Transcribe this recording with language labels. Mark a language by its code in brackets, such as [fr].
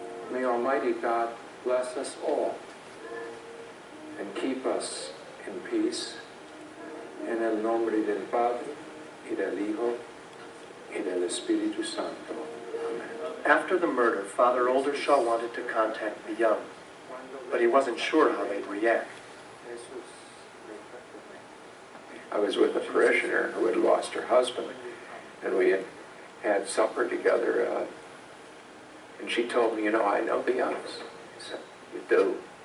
[en] May Almighty God bless us all and keep us in peace. [es] En el nombre del Padre, y del Hijo, y del Espíritu Santo. [en] Amen. After the murder, Father Oldershaw wanted to contact the young, but he wasn't sure how they'd react. I was with a parishioner who had lost her husband, and we had supper together, and she told me, I know the Youngs. I said, you do?